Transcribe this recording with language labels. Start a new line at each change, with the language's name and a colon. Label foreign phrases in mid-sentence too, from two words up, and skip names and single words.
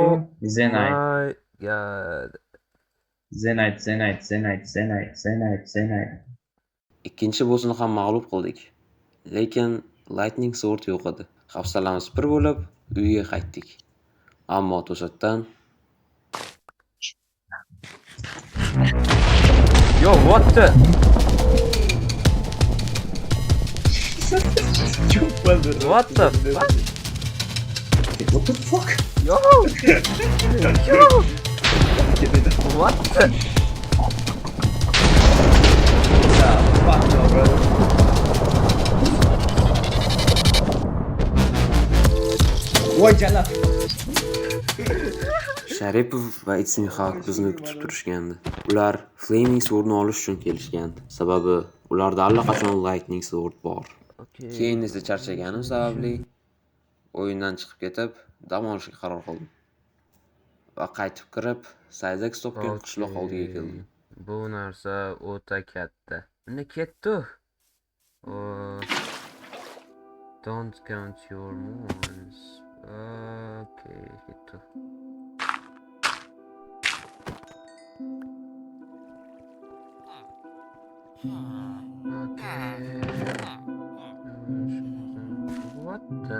English: Zenite. My God. Zenite.
Uzbek: Ikkinchi bossni ham mag'lub qildik. Lekin Lightning Sword yo'q edi. Hafsalamiz pir bo'lib, uyga qaytdik. Ammo to'satdan
English: Yo, what the? What the fuck? What the fuck? Yo! What the? Fuck no, bro.
Uzbek: Voy jala. Sharipov va Itsimxaq bizni kutib turishgandi. Ular Flaming Sword'ni olish uchun kelishgandi. Sababi ularda allaqachon Lightning Sword bor. Okay. Keyin esa charchaganim sababli o'yindan chiqib ketib, dam olishga qaror qildim. Va qaytib kirib, Saydex topgan qishloq oldiga keldim. Bu narsa o'ta katta. Nima ketdi?
English: Don't count your moons.
Uzbek: Okay, ketdi.
English: What the?